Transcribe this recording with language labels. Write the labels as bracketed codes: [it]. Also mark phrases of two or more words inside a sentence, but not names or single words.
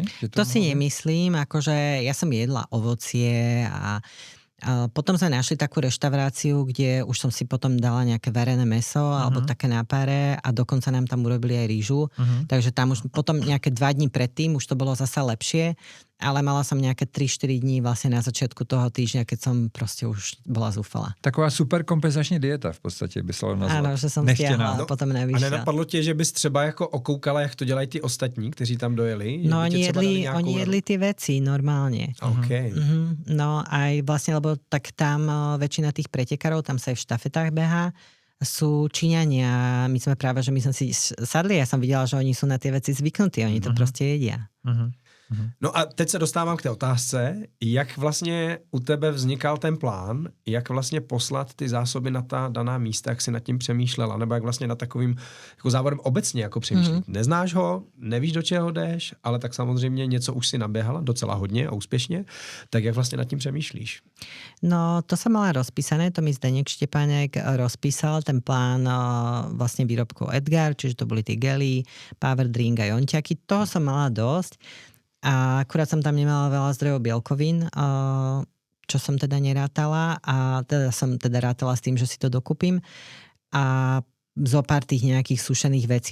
[sk] To si nemyslím, akože ja som jedla ovocie a potom sme našli takú reštauráciu, kde už som si potom dala nejaké varené mäso alebo také na páre a dokonca nám tam urobili aj rýžu. Takže tam už potom nejaké 2 dní predtým už to bolo zasa lepšie, ale mala som nejaké 3-4 dní vlastne na začiatku toho týždňa, keď som proste už bola zúfala. [cs] Taková super kompenzační dieta v podstatě by se dalo nazvat. [sk] Áno, že som stiahla a potom nevyšla. [cs] A nenapadlo tě, že bys třeba jako okoukala, jak to dělají ty ostatní, kteří tam dojeli? [sk] No oni jedli tie veci normálne. Okay. No aj vlastne, lebo tak tam väčšina tých pretekárov, tam sa aj v štafetách behá, sú Číňania. My sme práve, že my sme si sadli, ja som videla, že oni sú na tie veci zvyknutí, oni to proste jedia. [cs] No a teď se dostávám k té otázce, jak vlastně u tebe vznikal ten plán, jak vlastně poslat ty zásoby na ta daná místa, jak si nad tím přemýšlela, nebo jak vlastně nad takovým jako závodem obecně jako přemýšlet. Neznáš ho, nevíš, do čeho jdeš, ale tak samozřejmě něco už si naběhala docela hodně a úspěšně, tak jak vlastně nad tím přemýšlíš? [sk] No, to som mala rozpísané, to mi Zdeněk Štěpánek rozpísal, ten plán vlastne výrobkov Edgar, čiže to boli tie gely, power drink a jonťaky, toho som mala dosť. A akurát som tam nemala veľa zdrojov bielkovín, čo som teda nerátala a teda som teda rátala s tým, že si to dokúpim a zo pár tých nejakých sušených vecí.